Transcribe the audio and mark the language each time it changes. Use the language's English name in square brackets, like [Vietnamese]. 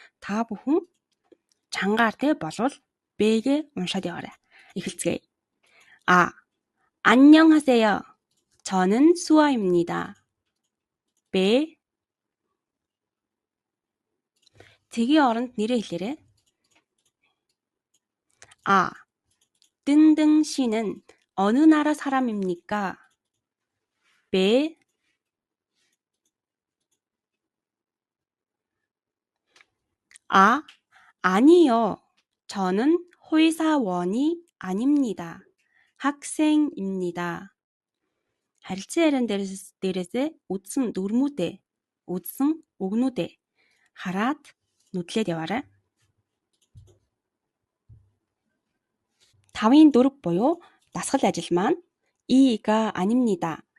[Mongolian] Та бүхэн чангаар болвол Б-гээ уншаад яваарай. эхэлцгээе. А. [Korean] 안녕하세요. 저는 수아입니다. B. [Mongolian] Тгийн оронд нэрээ хэлээрэй. A. [Korean] 뜬등 씨는 어느 나라 사람입니까? B. A. 아니요. 저는 회사원이 아닙니다. 학생입니다. [Mongolian] харилцан яриан дээрээсээ үзсэн дүрмүүдээ, үзсэн үгнүүдээ хараад нүдлээд яваарай. 5-ын 4 буюу дасгал ажил маань [Korean] 이가 아닙니다.